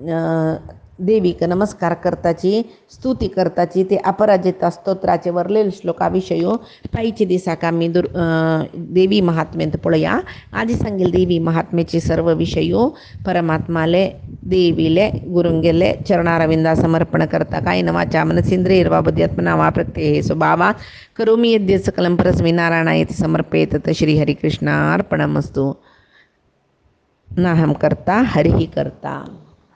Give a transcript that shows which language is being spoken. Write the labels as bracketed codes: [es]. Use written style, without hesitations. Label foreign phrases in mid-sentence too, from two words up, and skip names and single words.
[kok] देवीक नमस्कार करताची स्तुती करताची ते अपराजिता स्तोत्राचे वर्लेल श्लोका विशयी पायचे दिसाक आमी देवी महात्म्यांत पळया आदी सांगेल देवी महात्म्याचे सर्व विशयी परमात्माले देवीले गुरुंगेले चरणारविंदा समर्पण करता [sa] कायेन वाचा मनसेंद्रियैर्वा बुद्ध्यात्मना वा प्रत्यये स्वभावात् करोमि यद्यत् सकलं परस्मै नारायणायेति समर्पयेत् तत् श्रीहरिकृष्णार्पणमस्तु नाहं कर्ता हरिः कर्ता।